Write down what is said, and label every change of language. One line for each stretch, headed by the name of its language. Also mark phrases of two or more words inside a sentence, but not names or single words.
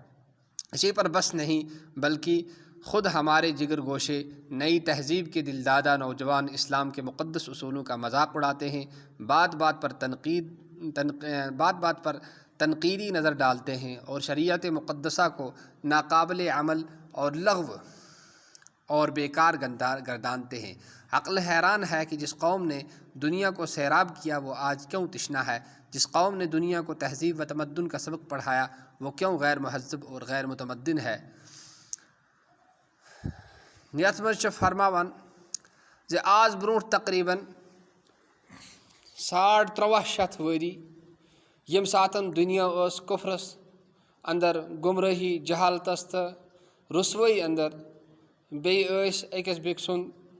Urdu: اسی پر بس نہیں، بلکہ خود ہمارے جگر گوشے نئی تہذیب کے دلدادہ نوجوان اسلام کے مقدس اصولوں کا مذاق اڑاتے ہیں، بات بات پر تنقیدی نظر ڈالتے ہیں اور شریعت مقدسہ کو ناقابل عمل اور لغو اور بیکار گردانتے ہیں۔ عقل حیران ہے کہ جس قوم نے دنیا کو سیراب کیا وہ آج کیوں تشنا ہے، جس قوم نے دنیا کو تہذیب و تمدن کا سبق پڑھایا وہ کیوں غیر مہذب اور غیر متمدن ہے۔
Kashmiri: یتھ منٛز چھُ فرماوان زِ آز برونٛٹھ تقریباً 350 ؤری ییٚمہِ ساتہٕ دنیا ٲس کفرس اندر، گمرٲہی، جہالتس تہٕ رسوٲیی اندر، بیٚیہِ ٲسۍ أکِس بیٚکہِ سُنٛد